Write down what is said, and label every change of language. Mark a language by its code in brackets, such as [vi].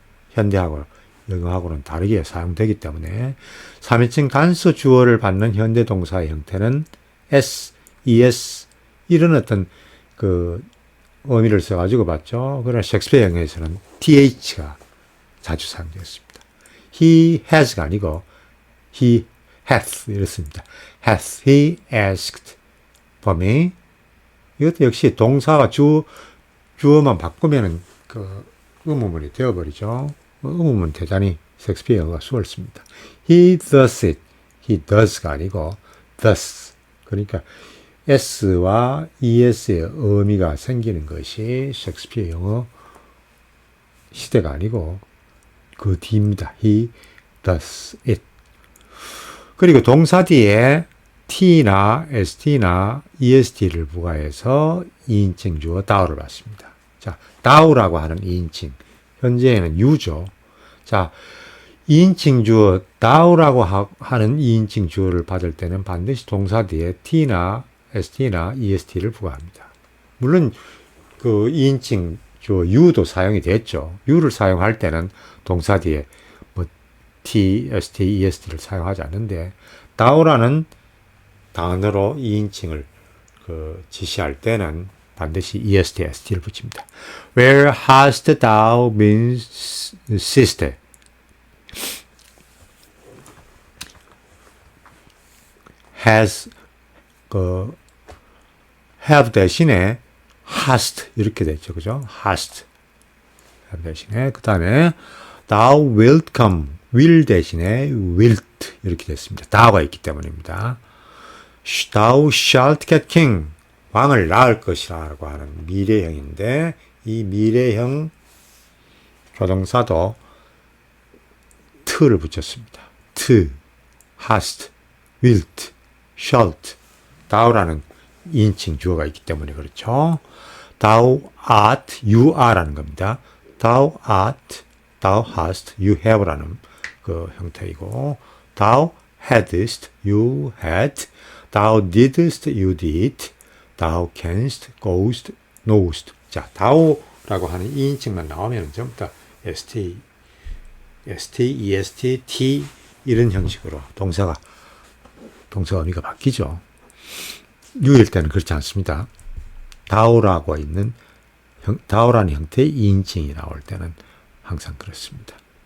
[ko] 현대하고 영어하고는 다르게 사용되기 때문에 3인칭 단수 주어를 받는 현대 동사의 형태는 S, ES 이런 어떤 그 의미를 써가지고 봤죠. 그러나 셰익스피어 영어에서는 TH가 자주 사용되었습니다. He has가 아니고 he hath 이렇습니다. [en] hath he asked for me. [ko] 이것도 역시 동사와 주어만 바꾸면은 그 의문문이 되어버리죠. 의문문 대단히 셰익스피어 영어가 수월습니다. [en] He does it. [ko] He does가 아니고 thus. 그러니까 S와 ES의 의미가 생기는 것이 셰익스피어 영어 시대가 아니고 그 뒤입니다. [en] He does it. [ko] 그리고 동사 뒤에 T나 ST나 EST를 부과해서 2인칭 주어 thou를 받습니다. 자, thou라고 하는 2인칭. 현재에는 you죠. 자, 2인칭 주어 thou라고 하는 2인칭 주어를 받을 때는 반드시 동사 뒤에 T나 ST나 EST를 부과합니다. 물론 그 2인칭 주어 you도 사용이 됐죠. you를 사용할 때는 동사 뒤에 뭐 T, ST, EST를 사용하지 않는데 thou라는 단어로 2인칭을 그 지시할 때는 반드시 EST, ST를 붙입니다. [en] Where has thou been, sister? [ko] has, have 대신에 hast 이렇게 됐죠. 그죠? hast. have 대신에 그 다음에 thou wilt come will 대신에 wilt 이렇게 됐습니다. thou가 있기 때문입니다. [en] thou shalt get king [ko] 왕을 낳을 것이라고 하는 미래형인데 이 미래형 조동사도 t를 붙였습니다. to, hast, wilt, shalt, thou라는 2인칭 주어가 있기 때문에 그렇죠. [en] thou art, you are라는 겁니다. thou art, thou hast, you have라는 그 형태이고 thou hadst, you had, thou didst, you did, thou canst, goest, knowest. [ko] 자, thou라고 하는 2인칭만 나오면 전부 다 st, est, t 이런 형식으로 동사 의미가 바뀌죠. you일 때는 그렇지 않습니다. thou라고 있는 thou라는 형태의 2인칭이 나올 때는 항상 그렇습니다.